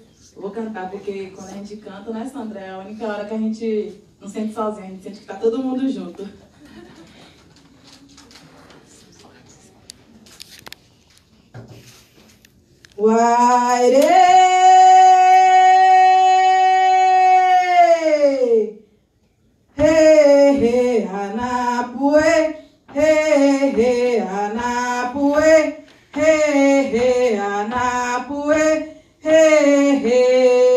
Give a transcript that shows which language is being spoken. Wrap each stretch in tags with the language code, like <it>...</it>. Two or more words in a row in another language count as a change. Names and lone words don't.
<pt>Vou cantar porque quando a gente canta, né, Sandra? É a única hora que a gente não sente sozinho, a gente sente que tá todo mundo junto. Waire! He he anapue, he he anapue, he he anapue, he he.</pt>